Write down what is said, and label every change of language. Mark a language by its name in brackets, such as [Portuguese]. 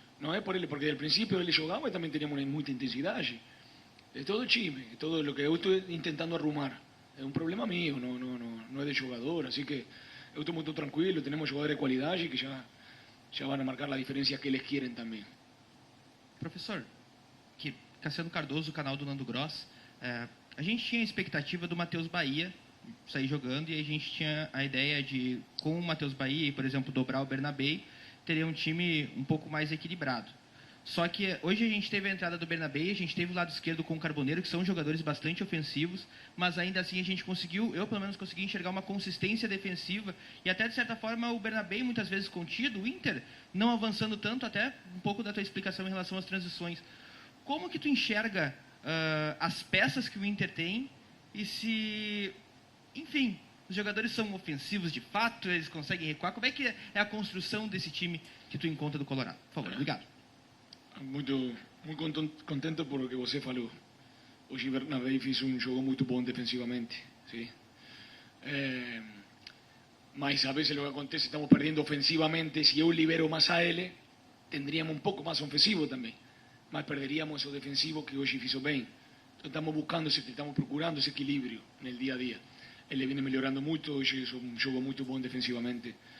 [Spanish] No es por él, porque al principio él jugaba y también teníamos mucha intensidad allí. Es todo el chisme, todo lo que yo estoy intentando arrumar. Es un problema mío, no es de jugador. Así que yo estoy muy tranquilo, tenemos jugadores de cualidad y que ya van a marcar la diferencia que ellos quieren también. [Portuguese] Professor, que Cassiano Cardoso, do canal do Nando Gross, a gente tinha a expectativa do Matheus Bahia sair jogando e a gente tinha a ideia de, com o Matheus Bahia, por exemplo, dobrar o Bernabei, teria um time um pouco mais equilibrado. Só que hoje a gente teve a entrada do Bernabei, a gente teve o lado esquerdo com o Carboneiro, que são jogadores bastante ofensivos, mas ainda assim a gente conseguiu, eu pelo menos consegui enxergar uma consistência defensiva e até de certa forma o Bernabei muitas vezes contido, o Inter não avançando tanto, até um pouco da tua explicação em relação às transições. Como que tu enxerga as peças que o Inter tem e se, enfim, os jogadores são ofensivos de fato, eles conseguem recuar? Como é que é a construção desse time que tu encontra do Colorado? Por favor, obrigado. Muito contento por lo que você falou. Hoje Bernabei fez jogo muito bom defensivamente, sim. [Spanish] Mas a veces lo que acontece, estamos perdiendo ofensivamente. Si yo libero más a él, tendríamos un poco más ofensivo también. Mas perderíamos eso defensivo que hoy hizo bien. Entonces estamos procurando ese equilibrio en el día a día. Él viene mejorando mucho, hoy hizo un juego muy bueno defensivamente.